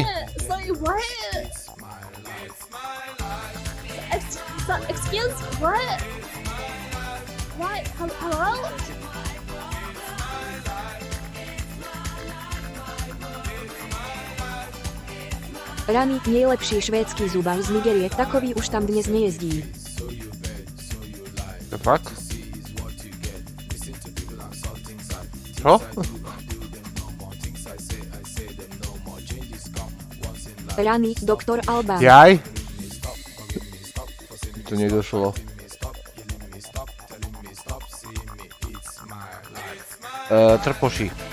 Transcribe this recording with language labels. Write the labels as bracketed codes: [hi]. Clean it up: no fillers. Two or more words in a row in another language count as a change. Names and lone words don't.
[en] Sorry, what? Excuse, what? What? Hello? [cs] Rany, nejlepší švédsky zubař z Nigerie, takový už tam dnes nejezdí. [sk] To fakt? Čo? [cs] Rany, doktor Alban. Jaj? To nedošlo. Trpoši.